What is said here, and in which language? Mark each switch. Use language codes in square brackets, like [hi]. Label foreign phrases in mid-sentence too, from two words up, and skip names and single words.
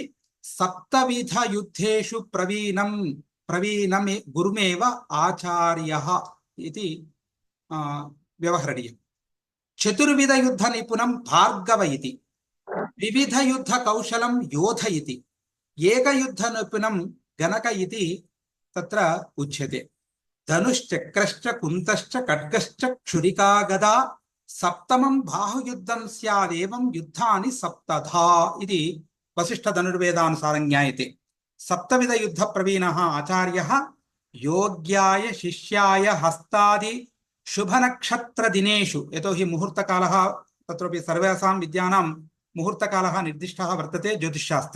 [sa] सप्तविधयुद्धेषु प्रवीणं गुरुमेव आचार्यः इति व्यवहरणीयम्। चतुर्विधयुद्धनिपुणं भार्गव इति। विविधयुद्धकौशलं योध इति। एकयुद्धनिपुणं गणक इति तत्र उच्यते। धनुश्चक्रश्च कुन्तश्च खड्गश्च क्षुरिका गदा सप्तमं बाहुयुद्धं स्यादेवं युद्धानि सप्तधा इदि वशिष्ठ धनुर्वेदानुसारं ज्ञायते. सप्तविध युद्ध प्रवीणः आचार्यः योग्याय शिष्याय हस्तादि शुभनक्षत्र दिनेषु यतोहि मुहूर्तकालः तत्रोपि सर्वेषां विद्यानां मुहूर्तकालः निर्दिष्टः वर्तते ज्योतिष्शास्त्रे.